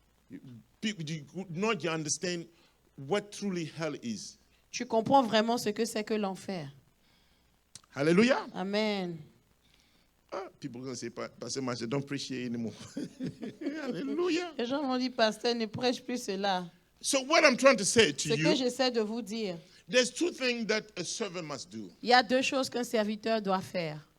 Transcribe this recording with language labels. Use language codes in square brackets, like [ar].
[en] You not understand what truly hell is. [fr] Tu comprends vraiment ce que c'est que l'enfer. [en] Hallelujah. Amen. People are going to say, Pastor Master, don't preach here anymore. Hallelujah. [fr] Les gens m'ont dit, pasteur, ne prêche plus cela. [en] So what I'm trying to say to [fr] Ce que [en] you, [fr] j'essaie de vous dire, [en] there's two things that a servant must do. [fr] il y a deux choses qu'un serviteur doit faire.